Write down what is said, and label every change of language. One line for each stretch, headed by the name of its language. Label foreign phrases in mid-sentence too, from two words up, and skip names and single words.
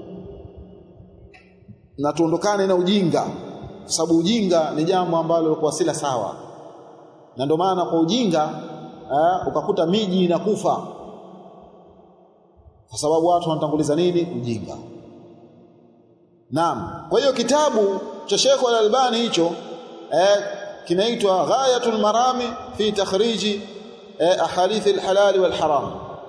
Swahili: Na tuondokane na ujinga. Kwa sababu ujinga ni jambo ambalo kwa sila sawa. Na ndio maana kwa ujinga ukakuta miji inakufa. Kwa sababu watu wanatanguliza nini? Ujinga. Naam. Kwa hiyo kitabu cha Sheikh Al-Albani hicho kinaitwa Ghayatul Marami fi takhriji ahadith al-halal wal haram.